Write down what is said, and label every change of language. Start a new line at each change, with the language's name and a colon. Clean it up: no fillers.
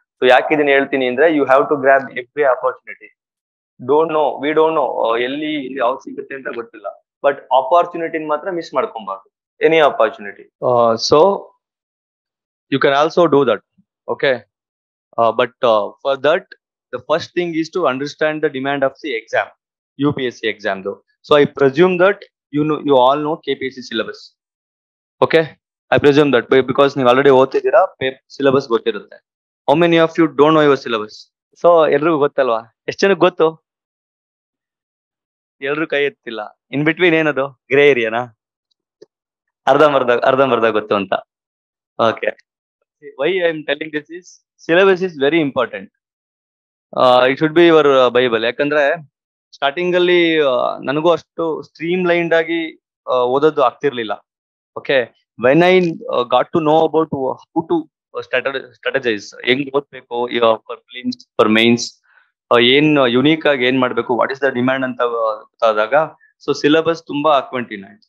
Kannada: So ಯಾಕೆ ಇದನ್ನ ಹೇಳ್ತೀನಿ ಅಂದ್ರೆ,
English: You have to grab every opportunity.
Kannada: We don't know ಎಲ್ಲಿ ಯಾವ್ದು ಸಿಗುತ್ತೆ ಅಂತ ಗೊತ್ತಿಲ್ಲ, ಬಟ್ ಆಪರ್ಚುನಿಟಿ ಮಾತ್ರ ಮಿಸ್ ಮಾಡ್ಕೊಬಾರ್ದು, any opportunity.
English: So you can also do that. Okay, but for that the first thing is to understand the demand of the exam, UPSC exam. So I presume that you all know KPSC syllabus.
Kannada: Okay,
English: I presume that because
Kannada: ನೀವು already ಓದ್ತಿದ್ದೀರಾ, syllabus ಗೊತ್ತಿರುತ್ತೆ.
English: How many of you don't know your syllabus?
Kannada: So ಎಲ್ರಿಗೂ ಗೊತ್ತಲ್ವಾ? ಎಷ್ಟು ಜನಕ್ಕೆ ಗೊತ್ತು? ಎಲ್ರು ಕೈ ಎತ್ತಿಲ್ಲ. In between ಏನದು, ಗ್ರೇ ಏರಿಯಾನಾ? ಅರ್ಧಂಬರ್ಧ ಗೊತ್ತು ಅಂತ.
English: Okay, why I am telling this is, syllabus is very important. It should be your Bible.
Kannada: ಯಾಕಂದ್ರೆ ಸ್ಟಾರ್ಟಿಂಗ್ ಅಲ್ಲಿ ನನಗೂ ಅಷ್ಟು ಸ್ಟ್ರೀಮ್ ಲೈನ್ಡ್ ಆಗಿ ಓದೋದು ಆಗ್ತಿರ್ಲಿಲ್ಲ. Okay,
English: when I got to know about how to strategize,
Kannada: ಹೆಂಗ್ ಓದ್ಬೇಕು ಫಾರ್ ಪ್ರಿಲಿಮ್ಸ್, ಫಾರ್ ಮೇನ್ಸ್, ಏನ್ ಯುನೀಕ್ ಆಗಿ ಏನ್ ಮಾಡ್ಬೇಕು, ವಾಟ್ ಇಸ್ ದ ಡಿಮ್ಯಾಂಡ್ ಅಂತ ಗೊತ್ತಾದಾಗ, ಸೊ ಸಿಲೆಬಸ್ ತುಂಬಾ ಹಾಕೊಂತೀನಿ.